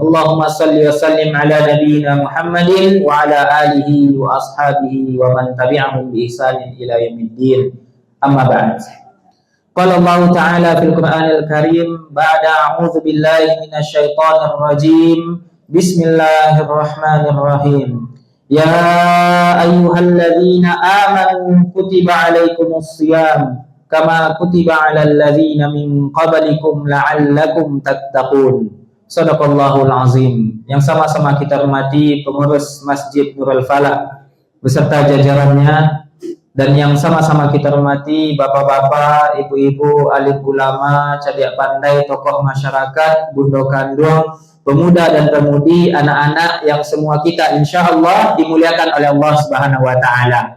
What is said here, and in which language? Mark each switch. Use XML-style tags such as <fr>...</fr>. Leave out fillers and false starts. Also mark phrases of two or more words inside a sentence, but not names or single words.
<ar>اللهم صل وسلم على نبينا محمد وعلى آله وأصحابه ومن تبعهم بإحسان إلى يوم الدين. أما بعد. قال الله تعالى في القرآن الكريم بعد أعوذ بالله من الشيطان الرجيم. Bismillahirrahmanirrahim. يا أيها الذين آمنوا كتب عليكم الصيام كما كتب على الذين من قبلكم لعلكم تتقون. صدق الله العظيم.</ar> <id>Yang sama-sama kita hormati pengurus Masjid Nurul Falah beserta jajarannya, dan yang sama-sama kita hormati bapak-bapak, ibu-ibu, alim ulama, cadia pandai, tokoh masyarakat, bundo kandung, pemuda dan pemudi, anak-anak yang semua kita insyaallah dimuliakan oleh Allah</id> <ar>سبحانه وتعالى.</ar>